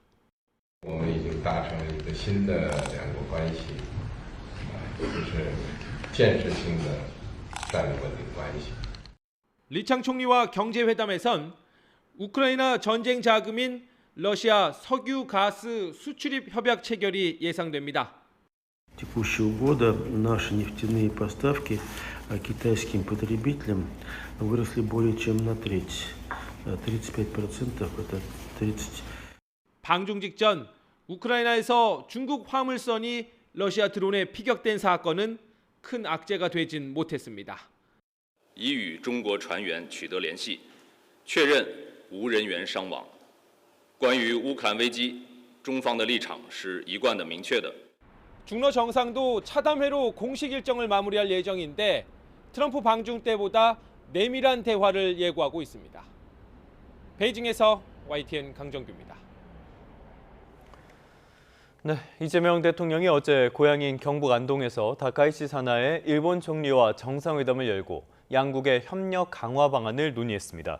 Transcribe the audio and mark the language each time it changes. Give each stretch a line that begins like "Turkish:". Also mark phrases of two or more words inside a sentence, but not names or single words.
Korean: 리창 총리와 경제회담에선 우크라이나 전쟁 자금인 러시아 석유 가스 수출입 협약 체결이 예상됩니다.
Russian: Текущего года наши нефтяные поставки китайским потребителям выросли более чем на треть. 35% это 30.
Korean: 방중 직전 우크라이나에서 중국 화물선이 러시아 드론에 피격된 사건은 큰 악재가 되진 못했습니다.
Chinese: 已与中国船员取得联系，确认无人员伤亡。关于乌克兰危机，中方的立场是一贯的明确的。
Korean: 중러 정상도 차담회로 공식 일정을 마무리할 예정인데 트럼프 방중 때보다 내밀한 대화를 예고하고 있습니다. 베이징에서 YTN 강정규입니다. 네, 이재명 대통령이 어제 고향인 경북 안동에서 다카이치 산하의 일본 총리와 정상회담을 열고 양국의 협력 강화 방안을 논의했습니다.